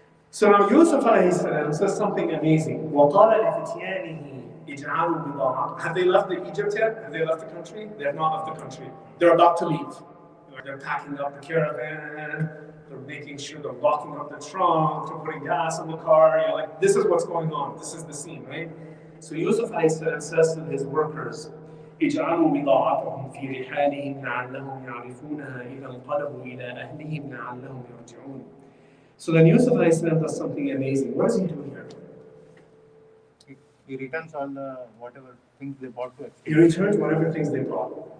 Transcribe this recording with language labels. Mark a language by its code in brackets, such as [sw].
[en] So now Yusuf alayhi salam says something amazing. [ar] وَقَالَ لِفِتْيَانِهِ اجْعَلُوا بِضَاعَةً. [en] Have they left Egypt yet? Have they left the country? They have not left the country. They're about to leave. They're packing up the caravan. They're making sure they're locking up the trunk, they're putting gas in the car. This is what's going on. This is the scene, right? So Yusuf says to his workers, [ar] اجعلوا بضاعتهم في رحالهم لعلهم يعرفونها إذا انقلبوا إلى أهلهم لعلهم يرجعون. [en] So then Yusuf does something amazing. What does he do here? He returns all the whatever things they bought to export. He returns whatever things they brought.